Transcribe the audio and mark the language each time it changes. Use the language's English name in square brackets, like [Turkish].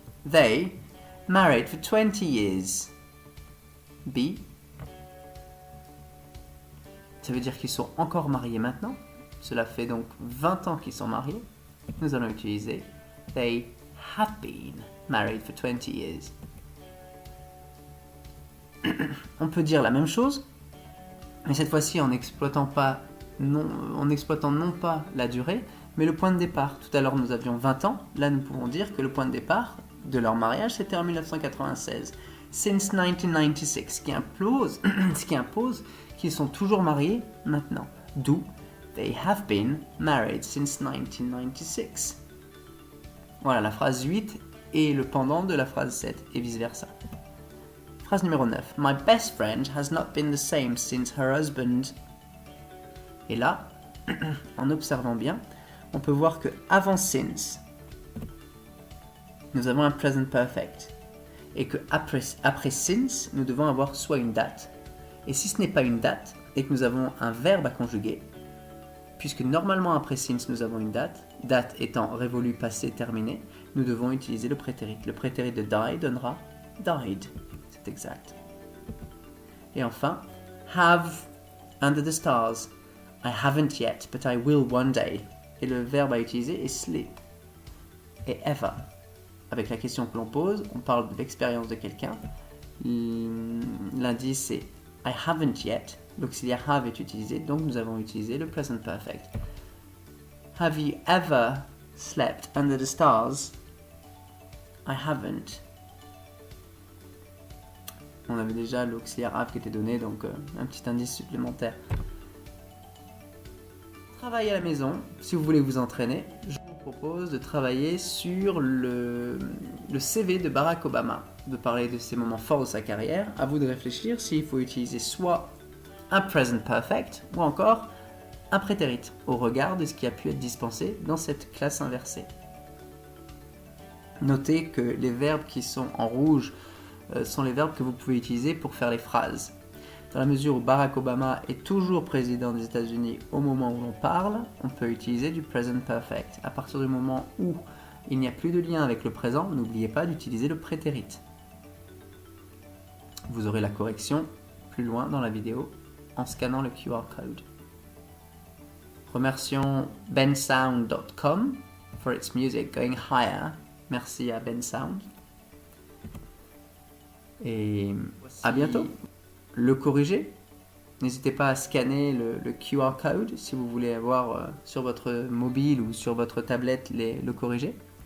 [English] They married for 20 years. Be. [French] Ça veut dire qu'ils sont encore mariés maintenant. Cela fait donc 20 ans qu'ils sont mariés. Nous allons utiliser [English] they have been married for 20 years. [French] On peut dire la même chose, mais cette fois-ci en exploitant non pas la durée, mais le point de départ. Tout à l'heure nous avions 20 ans, là nous pouvons dire que le point de départ de leur mariage c'était en 1996. [English] Since 1996, [French] ce qui impose qu'ils sont toujours mariés maintenant. D'où [English] they have been married since 1996. [French] Voilà, la phrase 8 est le pendant de la phrase 7 et vice versa. Phrase numéro 9. [English] My best friend has not been the same since her husband. [French] Et là, en observant bien, on peut voir que avant since, nous avons un present perfect. Et que après since, nous devons avoir soit une date. Et si ce n'est pas une date, et que nous avons un verbe à conjuguer, puisque normalement après since nous avons une date, date étant révolue, passé, terminé, nous devons utiliser le prétérit. Le prétérit de die donnera died. C'est exact. Et enfin, [English] have under the stars. I haven't yet, but I will one day. [French] Et le verbe à utiliser est sleep. Et ever. Avec la question que l'on pose, on parle de l'expérience de quelqu'un. L'indice c'est [English] I haven't yet. [French] L'auxiliaire have est utilisé, donc nous avons utilisé le present perfect. [English] Have you ever slept under the stars? I haven't. [French] On avait déjà l'auxiliaire have qui était donné, donc un petit indice supplémentaire. Travail à la maison, si vous voulez vous entraîner, je vous propose de travailler sur le CV de Barack Obama, de parler de ses moments forts de sa carrière. À vous de réfléchir s'il faut utiliser soit un present perfect ou encore un prétérit au regard de ce qui a pu être dispensé dans cette classe inversée. Notez que les verbes qui sont en rouge sont les verbes que vous pouvez utiliser pour faire les phrases. Dans la mesure où Barack Obama est toujours président des États-Unis au moment où l'on parle, on peut utiliser du present perfect. À partir du moment où il n'y a plus de lien avec le présent, n'oubliez pas d'utiliser le prétérit. Vous aurez la correction plus loin dans la vidéo en scannant le QR code. Remercions [English] bensound.com for its music going higher. [French] Merci à Bensound. Et à bientôt. Le corriger, N'hésitez pas à scanner le QR code si vous voulez avoir sur votre mobile ou sur votre tablette le corriger.